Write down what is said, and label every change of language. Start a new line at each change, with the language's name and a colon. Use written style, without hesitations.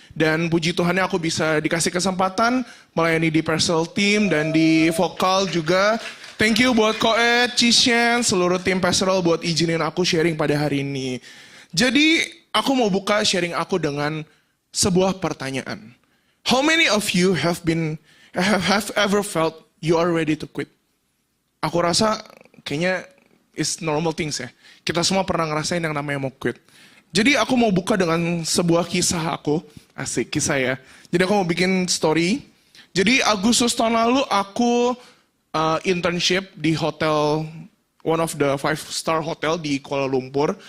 Indonesian: Dan puji Tuhannya aku bisa dikasih kesempatan melayani di pastoral team dan di vokal juga.
English: Thank you
Indonesian: buat Koed, Cishen, seluruh tim pastoral buat izinin aku sharing pada hari ini. Jadi aku mau buka sharing aku dengan sebuah pertanyaan.
English: How many of you have ever felt you are ready to quit?
Indonesian: Aku rasa kayaknya
English: it's normal things
Indonesian: ya. Kita semua pernah ngerasain yang namanya mau quit. Jadi aku mau buka dengan sebuah kisah aku. Asik, kisah ya. Jadi aku mau bikin story. Jadi Agustus tahun lalu aku internship di hotel,
English: one of the 5-star hotel
Indonesian: di Kuala Lumpur.